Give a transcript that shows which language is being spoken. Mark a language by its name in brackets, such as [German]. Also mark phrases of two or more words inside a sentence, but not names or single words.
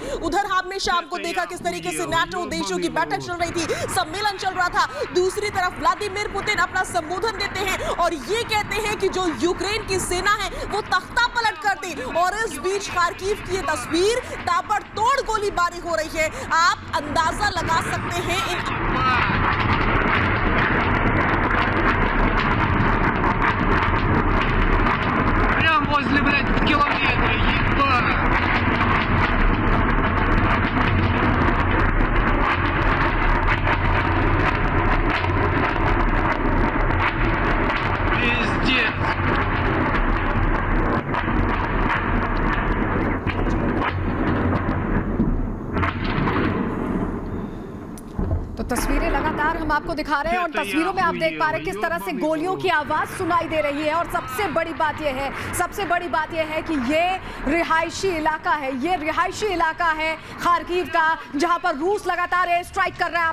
[Hindi] उधर हमने शाम को देखा किस तरीके से नाटो देशों की बैठक चल रही थी, सम्मेलन चल रहा था। दूसरी तरफ व्लादिमीर पुतिन अपना संबोधन देते हैं और ये कहते हैं कि जो यूक्रेन की सेना है वो तख्ता पलट कर दी। और इस बीच खार्किव की ये तस्वीर, ताबड़तोड़ गोलीबारी हो रही है, आप अंदाजा लगा सकते हैं [Russian] Прям возле, блядь, километра, ебать! Пиздец! [Hindi] तो तस्वीरें लगातार हम आपको दिखा रहे हैं और तस्वीरों में आप देख पा रहे हैं किस तरह से गोलियों की आवाज सुनाई दे रही है। और सबसे बड़ी बात यह है कि ये रिहायशी इलाका है, ये रिहायशी इलाका है खार्किव का, जहां पर रूस लगातार एयर स्ट्राइक कर रहा है।